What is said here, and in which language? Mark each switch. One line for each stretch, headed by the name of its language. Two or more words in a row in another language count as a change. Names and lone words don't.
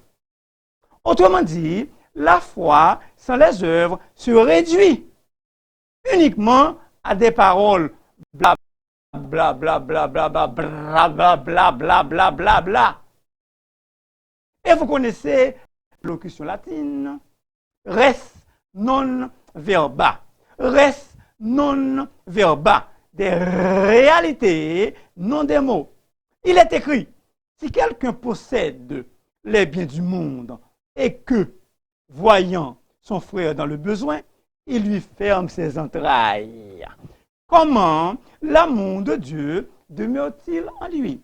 French: Autrement dit, la foi sans les œuvres se réduit uniquement à des paroles bla bla bla bla bla bla bla bla bla bla bla bla bla. Et vous connaissez l'locution latine
Latin: res non verba. Res non verba.
French: Des réalités, non des mots. Il est écrit, si quelqu'un possède les biens du monde et que, voyant son frère dans le besoin, il lui ferme ses entrailles, comment l'amour de Dieu demeure-t-il en lui?